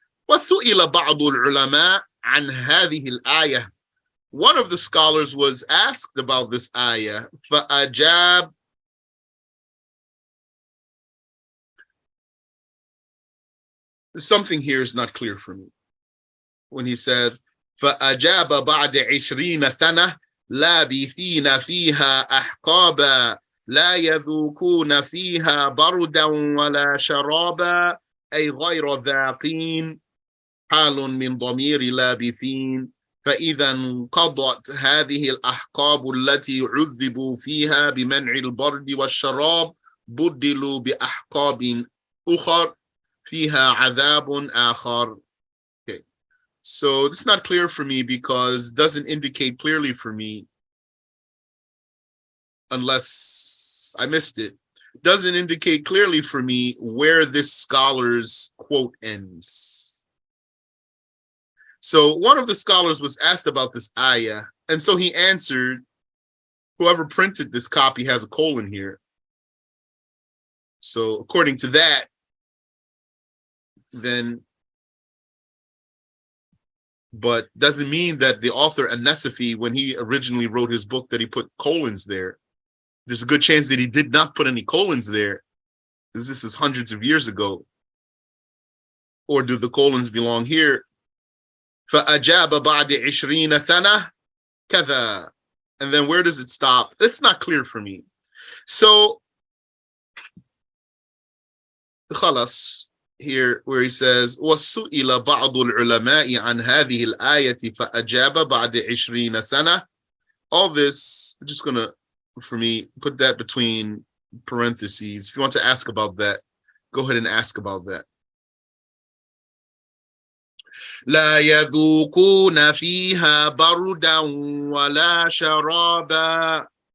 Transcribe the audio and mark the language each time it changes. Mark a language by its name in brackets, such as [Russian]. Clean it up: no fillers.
[Arabic] وَسُئِلَ بَعْضُ الْعُلَمَاء عَنْ هَذِهِ الْآيَةِ. [English] One of the scholars was asked about this ayah. [Arabic] فَأَجَابَ. [English] Something here is not clear for me. When he says, [Arabic] فَأَجَابَ بَعْدَ 20 سَنَةً لَابِثِينَ فِيهَا أَحْقَابًا لَا يَذُوقُونَ فِيهَا بَرْدًا وَلَا شَرَابًا أي غير ذاقين حال من ضمير لابثين. فإذا انقضت هذه الأحقاب التي عذبوا فيها بمنع البرد والشراب بدلوا بأحقاب أخر فيها عذاب آخر. [English] Okay, so it's not clear for me because it doesn't indicate clearly for me, unless I missed it. Doesn't indicate clearly for me where this scholar's quote ends. So one of the scholars was asked about this ayah, and so he answered, whoever printed this copy has a colon here. So according to that, then, but doesn't mean that the author An-Nasafiyy, when he originally wrote his book, that he put colons there. There's a good chance that he did not put any colons there, because this is hundreds of years ago. Or do the colons belong here? [Arabic] فَأَجَابَ بَعْدِ 20 سَنَةً كَذَا. [English] And then where does it stop? It's not clear for me. So, [Arabic] خلاص, [English] here where he says, [Arabic] وَسُئِلَ بَعْضُ الْعُلَمَاءِ عَنْ هَذِهِ الْآيَةِ فَأَجَابَ بَعْدِ 20 سَنَةً. [English] All this, I'm just going to, for me, put that between parentheses. If you want to ask about that, go ahead and ask about that. [Arabic] لا يذوقون فيها بردا ولا شرابا.